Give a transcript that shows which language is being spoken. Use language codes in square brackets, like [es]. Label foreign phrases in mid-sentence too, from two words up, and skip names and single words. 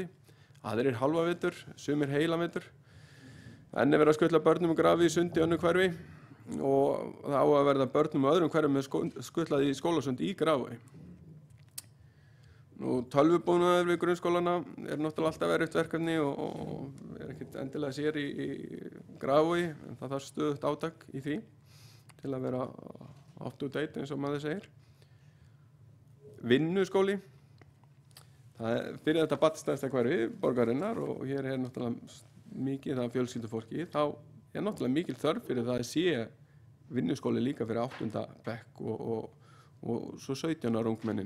[is] Aðrir halva vetur, sumir heila vetur. Enn er verið að skutla börnum í Grafi í sundi í önnur hverfi og það á að verða börnum og öðrum hverfum með skutlað í skólasundi í Grafi. Tölvubúnaður við grunnskólana er náttúrulega alltaf erfitt verkefni og er ekkert endilega sér í Grafi, en það þarf stöðugt átak í því til að vera [en] up to date [is] eins og maður segir. Vinnuskóli, það er fyrir þetta barnstæðsta hverfi borgarinnar og hér er náttúrulega mikið af fjölskyldufólki, þá er náttúrulega mikil þörf fyrir það að sé vinnuskóli líka fyrir 8. bekk og svo 17 ára ungmennin.